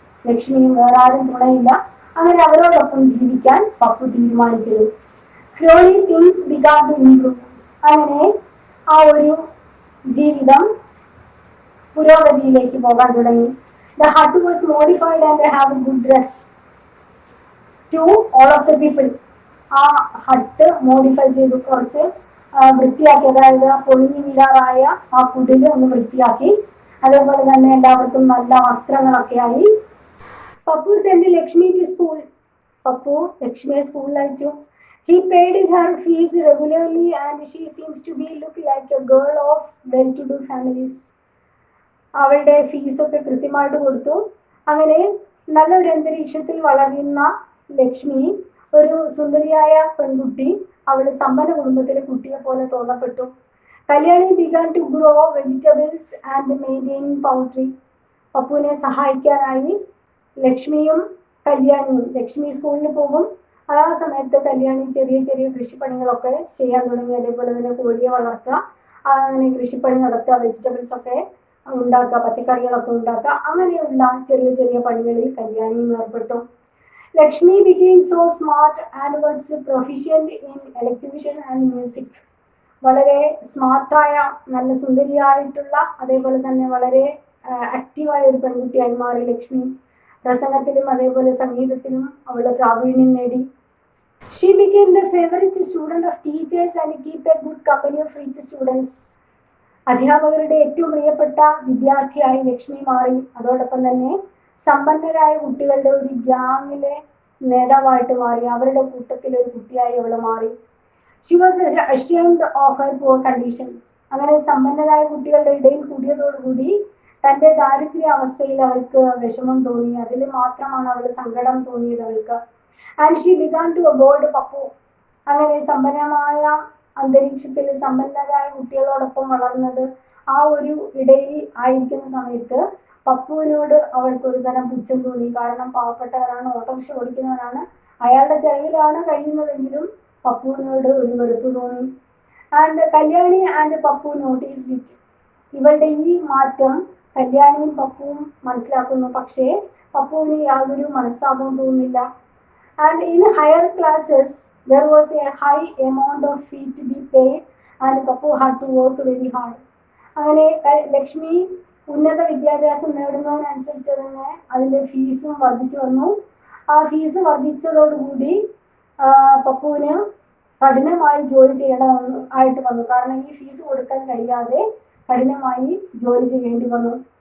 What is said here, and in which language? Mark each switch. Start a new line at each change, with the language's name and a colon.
Malayalam: ലക്ഷ്മിയും വേറെ ആരും തുണയില്ല. അങ്ങനെ അവരോടൊപ്പം ജീവിക്കാൻ പപ്പു തീരുമാനിക്കുന്നു.
English: Slowly things began to improve.
Malayalam: അങ്ങനെ ആ ഒരു ജീവിതം പുരോഗതിയിലേക്ക് പോകാൻ തുടങ്ങി.
English: The hut was modified and they have a good dress to all of the people.
Malayalam: ആ ഹട്ട് മോഡിഫൈ ചെയ്ത് കുറച്ച് വൃത്തിയാക്കി, അതായത് പൊളിഞ്ഞു വീഴാറായ ആ കുടില് ഒന്ന് വൃത്തിയാക്കി, അതേപോലെ തന്നെ എല്ലാവർക്കും നല്ല വസ്ത്രങ്ങളൊക്കെ ആയി.
English: Pappu sent Lakshmi to school.
Malayalam: Pappu ലക്ഷ്മിയെ സ്കൂളിൽ അയച്ചു.
English: He paid her fees regularly and she seems to be look like a girl of well-to-do families.
Malayalam: അവളുടെ ഫീസൊക്കെ കൃത്യമായിട്ട് കൊടുത്തു. അങ്ങനെ നല്ലൊരു അന്തരീക്ഷത്തിൽ വളരുന്ന ലക്ഷ്മി ഒരു സുന്ദരിയായ പെൺകുട്ടി, അവളുടെ സമ്പന്ന കുടുംബത്തിലെ കുട്ടിയെ പോലെ തോന്നപ്പെട്ടു.
English: Kalyani began to grow vegetables and maintain poultry.
Malayalam: പപ്പുവിനെ സഹായിക്കാനായി ലക്ഷ്മിയും കല്യാണിയും, ലക്ഷ്മി സ്കൂളിൽ പോകും, ആ സമയത്ത് കല്യാണി ചെറിയ ചെറിയ കൃഷിപ്പണികളൊക്കെ ചെയ്യാൻ തുടങ്ങി. അതേപോലെ തന്നെ കോഴിയെ വളർത്തുക, അങ്ങനെ കൃഷിപ്പണി നടത്തുക, വെജിറ്റബിൾസ് ഒക്കെ ഉണ്ടാക്കുക, പച്ചക്കറികളൊക്കെ ഉണ്ടാക്കുക, അങ്ങനെയുള്ള ചെറിയ ചെറിയ പണികളിൽ കല്യാണിയും ഏർപ്പെട്ടു.
English: Lakshmi became so smart and was proficient in electrician and music.
Malayalam: വളരെ സ്മാർട്ടായ, നല്ല സുന്ദരിയായിട്ടുള്ള, അതേപോലെ തന്നെ വളരെ ആക്റ്റീവായ ഒരു പെൺകുട്ടിയായി മാറി ലക്ഷ്മി. പ്രസംഗത്തിലും അതേപോലെ സംഗീതത്തിലും അവളുടെ പ്രാവീണ്യം നേടി.
English: She became the favorite student of teachers and keep a good company of rich students.
Malayalam: അധ്യാപകരുടെ ഏറ്റവും പ്രിയപ്പെട്ട വിദ്യാർത്ഥിയായി ലക്ഷ്മി മാറി. അതോടൊപ്പം തന്നെ സമ്പന്നരായ കുട്ടികളുടെ ഒരു ഗ്യാങ്ങിലെ നേതാവായിട്ട് മാറി. അവരുടെ കൂട്ടത്തിൽ ഒരു കുട്ടിയായി അവൾ മാറി.
English: She was ashamed of her poor condition.
Malayalam: അങ്ങനെ സമ്പന്നരായ കുട്ടികളുടെ ഇടയിൽ കൂടിയതോടുകൂടി തന്റെ ദാരിദ്ര്യ അവസ്ഥയിൽ അവൾക്ക് വിഷമം തോന്നി. അതിൽ മാത്രമാണ് അവൾ സങ്കടം തോന്നിയത് അവൾക്ക്.
English: and she began to avoid
Malayalam: Pappu. അങ്ങനെ സമ്പന്നമായ അന്തരീക്ഷത്തിൽ സമ്പന്നരായ കുട്ടികളോടൊപ്പം വളർന്നത് ആ ഒരു ഇടയിൽ ആയിരിക്കുന്ന സമയത്ത് പപ്പുവിനോട് അവൾക്ക് ഒരു തരം പുച്ഛം തോന്നി. കാരണം പാവപ്പെട്ടവരാണ്, ഓട്ടോറിക്ഷ ഓടിക്കുന്നവരാണ്, അയാളുടെ ചെലവിലാണ് കഴിയുന്നതെങ്കിലും പപ്പുവിനോട് ഒരു വെറുപ്പ് തോന്നി.
English: And Kalyani and Pappu noticed it.
Malayalam: ഇവളുടെ ഈ മാറ്റം കല്യാണിയും പപ്പുവും മനസ്സിലാക്കുന്നു. പക്ഷേ പപ്പുവിന് യാതൊരു മനസ്താപവും തോന്നുന്നില്ല.
English: And in higher classes there was a high amount of fee to be paid and Pappu had to work very hard.
Malayalam: അങ്ങനെ ലക്ഷ്മി ഉന്നത വിദ്യാഭ്യാസം നേടുന്നതിനനുസരിച്ച് തന്നെ അതിൻ്റെ ഫീസും വർദ്ധിച്ചു വന്നു. ആ ഫീസ് വർദ്ധിച്ചതോടുകൂടി പപ്പുവിന് കഠിനമായി ജോലി ചെയ്യണമായിട്ട് വന്നു. കാരണം ഈ ഫീസ് കൊടുക്കാൻ കഴിയാതെ കഠിനമായി ജോലി ചെയ്യേണ്ടി വന്നു.